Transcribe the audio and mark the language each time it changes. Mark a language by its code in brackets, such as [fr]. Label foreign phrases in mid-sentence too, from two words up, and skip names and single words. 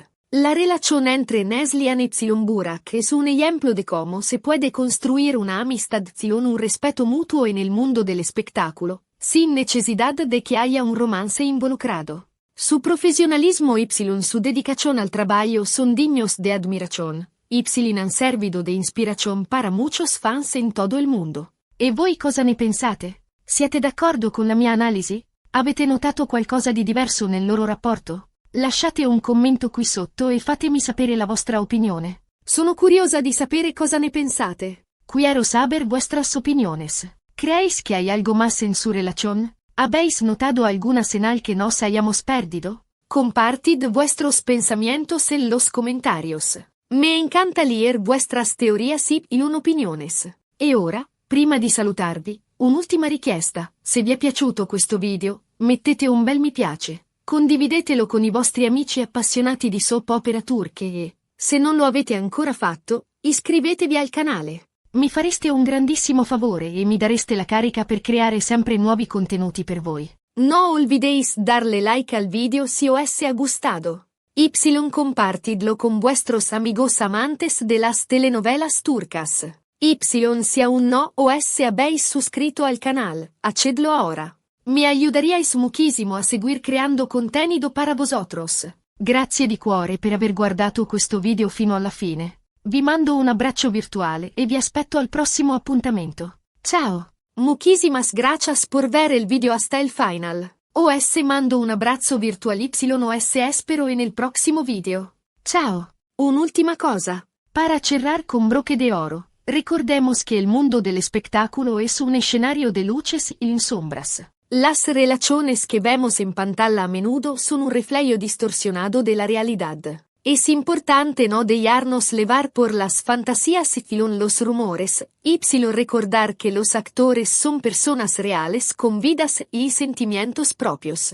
[es] La relación entre Neslihan y Burak es un ejemplo de cómo se puede construir una amistad un respeto mutuo en el mundo del espectáculo, sin necesidad de que haya un romance involucrado. Su profesionalismo y su dedicación al trabajo son dignos de admiración. Han servido de inspiración para muchos fans en todo el mundo. [it] E voi cosa ne pensate? Siete d'accordo con la mia analisi? Avete notato qualcosa di diverso nel loro rapporto? Lasciate un commento qui sotto e fatemi sapere la vostra opinione. Sono curiosa di sapere cosa ne pensate. [es] Quiero saber vuestras opiniones. ¿Creéis que hay algo más en su relación? ¿Habéis notado alguna señal que nos hayamos perdido? Compartid vuestros pensamientos en los comentarios. Me encanta leer vuestras teorías y opiniones. [it] E ora, prima di salutarvi, un'ultima richiesta. Se vi è piaciuto questo video, mettete un bel mi piace. Condividetelo con i vostri amici appassionati di [en] soap opera [it] turche e, se non lo avete ancora fatto, iscrivetevi al canale. Mi fareste un grandissimo favore e mi dareste la carica per creare sempre nuovi contenuti per voi. [es] No olvidéis darle like al video si os ha gustado. Compartidlo con vuestros amigos amantes de las telenovelas turcas. Si aún no os habéis suscrito al canal, hacedlo ahora. Me ayudaríais muchísimo a seguir creando contenido para vosotros. [it] Grazie di cuore per aver guardato questo video fino alla fine. Vi mando un abbraccio virtuale e vi aspetto al prossimo appuntamento. Ciao! [es] Muchísimas gracias por ver el video hasta el final. Os mando un abrazo virtual os espero en el próximo video. [it] Ciao! Un'ultima cosa. [es] Para cerrar con broche de oro, recordemos que el mundo del espectáculo es un escenario de luces y sombras. Las relaciones que vemos en pantalla a menudo son un reflejo distorsionado de la realidad. Es importante no dejarnos llevar por las fantasías y los rumores, recordar que los actores son personas reales con vidas y sentimientos propios.